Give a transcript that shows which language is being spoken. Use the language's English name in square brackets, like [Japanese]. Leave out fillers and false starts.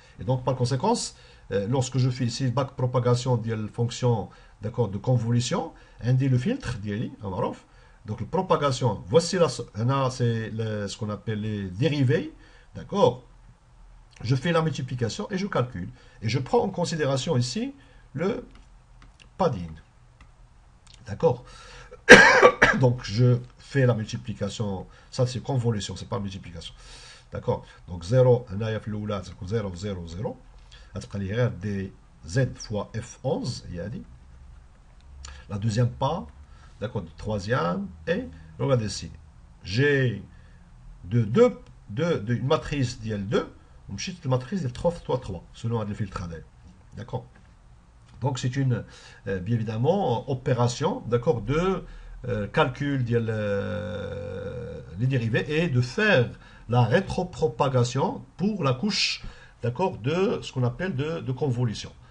[French] Et donc par conséquence, lorsque je fais ici backpropagation de la fonction, d'accord, de convolution, on dit le filtre, donc la propagation, voici c'est ce qu'on appelle les dérivés, d'accord. Je fais la multiplication et je calcule. Et je prends en considération ici le padding. D'accord. Donc je fais la multiplication, ça c'est convolution, c'est pas multiplication. D'accord? [Arabic] Donc 0, هنايا في الأولى تكون 0 0 0 غتبقى لي غير دي Z fois F11 هي هادي. [French] La deuxième part, d'accord, le troisième, et regardez ici, j'ai une matrice d'IL2, une matrice de 3 3 3, selon le filtre AD. D'accord? Donc c'est une, bien évidemment, opération, d'accord, de calcul les dérivés et de faire la rétropropagation pour la couche, d'accord, de ce qu'on appelle de convolution.